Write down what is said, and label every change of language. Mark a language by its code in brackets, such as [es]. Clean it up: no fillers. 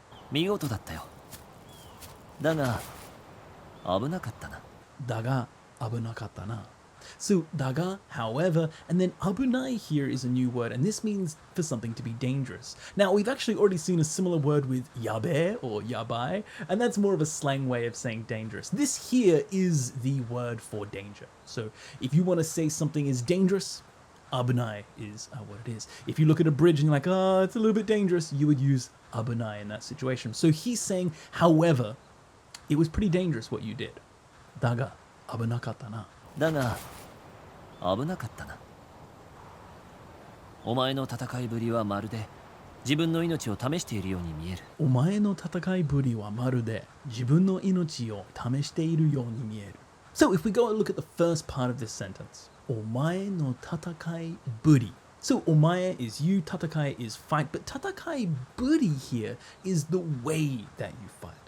[ja] 見事だったよだが危なかったな Daga abunakatta na. [en] So daga, however, and then abunai here is a new word, and this means for something to be dangerous. Now, we've actually already seen a similar word with yabe or yabai, and that's more of a slang way of saying dangerous. This here is the word for danger. So if you want to say something is dangerous, abunai is what it is. If you look at a bridge and you're like, oh, it's a little bit dangerous, you would use abunai in that situation. So he's saying, however, it was pretty dangerous what you did. [ja] Daga abunakatta na. だが危なかったなお前の戦いぶりはまるで自分の命を試しているように見えるお前の戦いぶりはまるで自分の命を試しているように見える [en] So if we go and look at the first part of this sentence [ja] お前の戦いぶり [en] So お前 is you, 戦い is fight, but 戦いぶり here is the way that you fight.